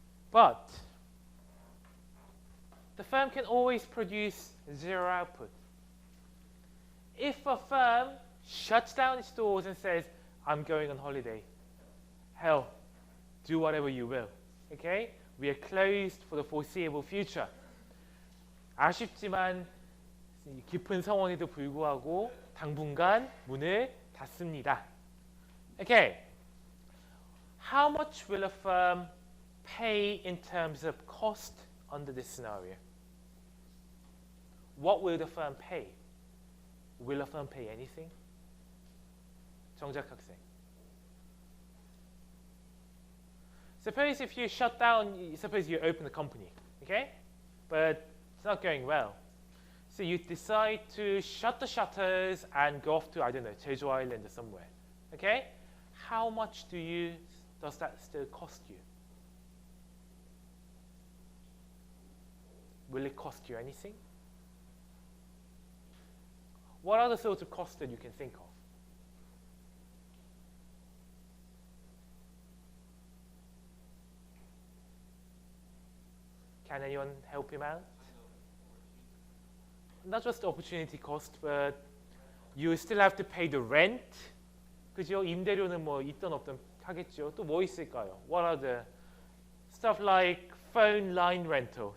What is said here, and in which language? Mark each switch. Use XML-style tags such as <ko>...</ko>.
<en>But the firm can always produce zero output. If a firm shuts down its doors and says, I'm going on holiday, hell, do whatever you will. Okay? We are closed for the foreseeable future.</en> <ko>아쉽지만 깊은 상황에도 불구하고 당분간 문을 닫습니다.</ko> <en>Okay. How much will a firm pay in terms of cost under this scenario? What will the firm pay? Will a firm pay anything?</en> <ko>정작 학생.</ko> <en>Suppose if you shut down, suppose you open a company, okay? But it's not going well. So you decide to shut the shutters and go off to, I don't know, Jeju Island or somewhere, okay? How much does that still cost you? Will it cost you anything? What are the sorts of costs that you can think of? Can anyone help him out? Not just the opportunity cost, but you still have to pay the rent.</en> <ko>그죠? 임대료는 뭐 있든 없든 하겠죠. 또 뭐 있을까요?</ko> <en>What are the stuff like phone line rental?</en>